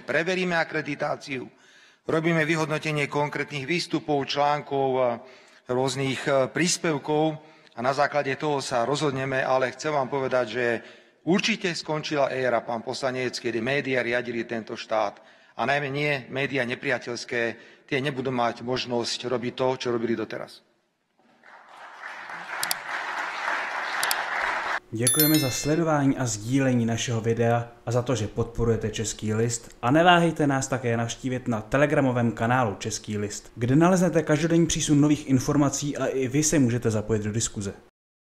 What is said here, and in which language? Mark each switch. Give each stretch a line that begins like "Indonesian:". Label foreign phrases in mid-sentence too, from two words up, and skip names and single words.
Slovak: Preveríme akreditáciu, robíme vyhodnotenie konkrétnych výstupov, článkov, rôznych príspevkov a na základe toho sa rozhodneme, ale chcem vám povedať, že určite skončila éra, pán poslanec, kedy médiá riadili tento štát. A najmä nie médiá nepriateľské, tie nebudú mať možnosť robiť to, čo robili doteraz.
Czech: Děkujeme za sledování a sdílení našeho videa a za to, že podporujete Český list a neváhejte nás také navštívit na telegramovém kanálu Český list, kde naleznete každodenní přísun nových informací a i vy se můžete zapojit do diskuze.